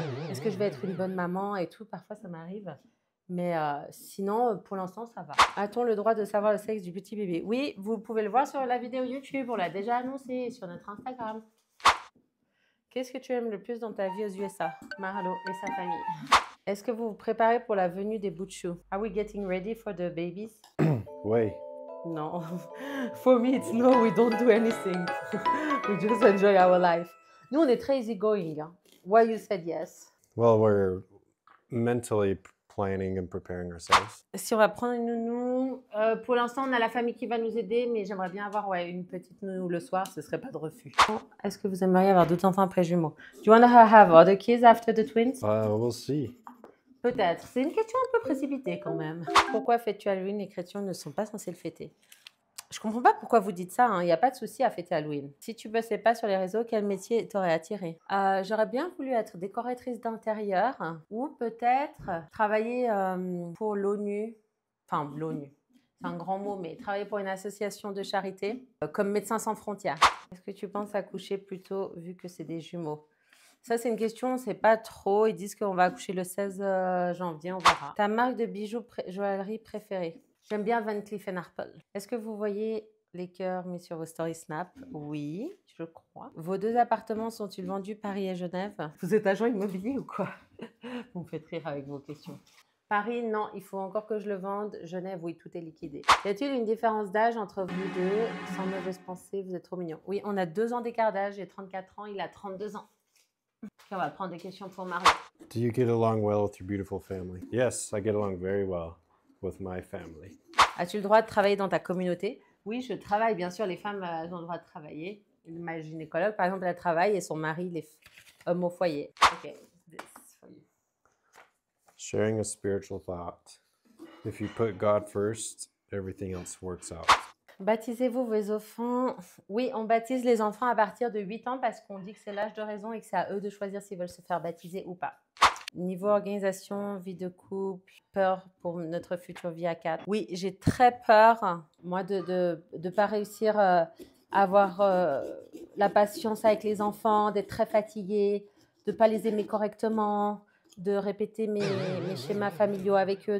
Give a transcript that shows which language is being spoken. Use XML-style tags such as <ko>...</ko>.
<fr>Est-ce que je vais être une bonne maman et tout? Parfois, ça m'arrive. Mais sinon, pour l'instant, ça va. A-t-on le droit de savoir le sexe du petit bébé? Oui, vous pouvez le voir sur la vidéo YouTube. On l'a déjà annoncé sur notre Instagram. Qu'est-ce que tu aimes le plus dans ta vie aux USA? Marlo et sa famille. Est-ce que vous vous préparez pour la venue des bouts de chou?</fr> <en>Are we getting ready for the babies? Way. No. For me, it's no, we don't do anything. We just enjoy our life.</en> <fr>Nous, on est très easygoing.</fr> <en>Why you said yes? Well, we're mentally planning and preparing ourselves.</en> <fr>Si on va prendre une nounou, pour l'instant, on a la famille qui va nous aider, mais j'aimerais bien avoir une petite nounou le soir, ce serait pas de refus. Est-ce que vous aimeriez avoir d'autres enfants après jumeaux?</fr> <en>Do you want to have other kids after the twins? We'll see.</en> <fr>Peut-être. C'est une question un peu précipitée quand même. Pourquoi fêtes-tu Halloween? Les chrétiens ne sont pas censés le fêter. Je comprends pas pourquoi vous dites ça. Il n'y a pas de souci à fêter Halloween. Si tu bossais pas sur les réseaux, quel métier t'aurait attiré? J'aurais bien voulu être décoratrice d'intérieur ou peut-être travailler pour l'ONU. Enfin, l'ONU. C'est un grand mot, mais travailler pour une association de charité comme Médecins sans frontières. Est-ce que tu penses accoucher plus tôt vu que c'est des jumeaux? Ça, c'est une question, on ne sait pas trop. Ils disent qu'on va accoucher le 16 janvier, on verra. Ta marque de bijoux joaillerie préférée? J'aime bien Van Cleef & Arpels. Est-ce que vous voyez les cœurs mis sur vos stories Snap? Oui, je crois. Vos 2 appartements sont-ils vendus, Paris et Genève? Vous êtes agent immobilier ou quoi? Vous me faites rire avec vos questions. Paris, non, il faut encore que je le vende. Genève, oui, tout est liquidé. Y a-t-il une différence d'âge entre vous deux? Sans mauvaise pensée, vous êtes trop mignons. Oui, on a 2 ans d'écart d'âge. J'ai 34 ans, il a 32 ans. On va prendre des questions pour Marie.</fr> <en>Do you get along well with your beautiful family? Yes, I get along very well with my family.</en> <fr>As-tu le droit de travailler dans ta communauté? Oui, je travaille. Bien sûr, les femmes elles ont le droit de travailler. Ma gynécologue, par exemple, elle travaille et son mari, les hommes au foyer.</fr> <en>Ok, this for you. Sharing a spiritual thought. If you put God first, everything else works out.</en> <fr>Baptisez-vous vos enfants? Oui, on baptise les enfants à partir de 8 ans parce qu'on dit que c'est l'âge de raison et que c'est à eux de choisir s'ils veulent se faire baptiser ou pas. Niveau organisation, vie de couple, peur pour notre future vie à 4. Oui, j'ai très peur, moi, de ne pas réussir à avoir la patience avec les enfants, d'être très fatiguée, de ne pas les aimer correctement, de répéter mes schémas familiaux avec eux.</fr>